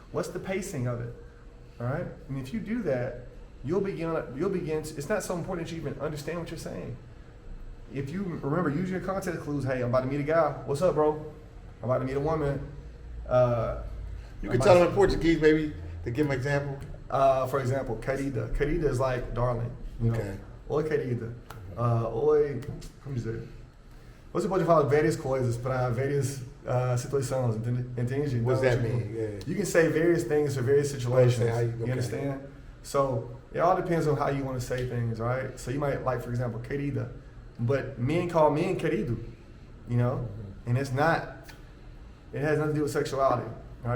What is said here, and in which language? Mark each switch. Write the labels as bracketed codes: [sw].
[en] What's the pacing of it? All right? And if you do that, you'll begin to, it's not so important that you even understand what you're saying. If you remember, use your context clues. Hey, I'm about to meet a guy. What's up, bro? I'm about to meet a woman. You can tell them in Portuguese, maybe, to give them an example. For example, querida. Querida is like darling. You know? Okay. [pt] Oi, querida. Oi, como dizer? Você pode falar várias coisas para várias situações, entende? [en] What's that [pt] Então, [en] mean? Yeah. You can say various things for various situations. Okay. You understand? So it all depends on how you want to say things, right? So you might, like, for example, querida, but men call men querido, you know? And it's not, it has nothing to do with sexuality. right?